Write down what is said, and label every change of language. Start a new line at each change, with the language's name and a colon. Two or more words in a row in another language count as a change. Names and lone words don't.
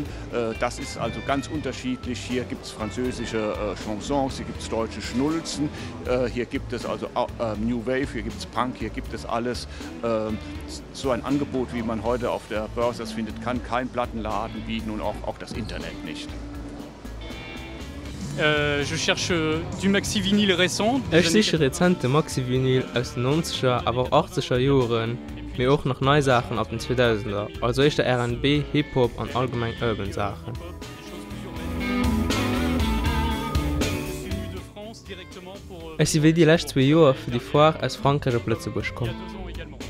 German: Das ist also ganz unterschiedlich. Hier gibt es französische Chansons, hier gibt es deutsche Schnulzen, hier gibt es also New Wave, hier gibt es Punk, hier gibt es alles. So ein Angebot, wie man heute auf der Börse das findet, kann kein Plattenladen bieten und auch das Internet nicht.
French: Je cherche du Maxi-Vinyl récent.
German: Ich suche rezente Maxi-Vinyl aus den 90er, aber auch 80er Jahren, mir auch noch neue Sachen ab den 2000er, also ist der R&B, Hip-Hop und allgemein Urban Sachen. Ich bin die letzten 2 Jahre für die Foire aus Frankreich auf Lützeburg gekommen.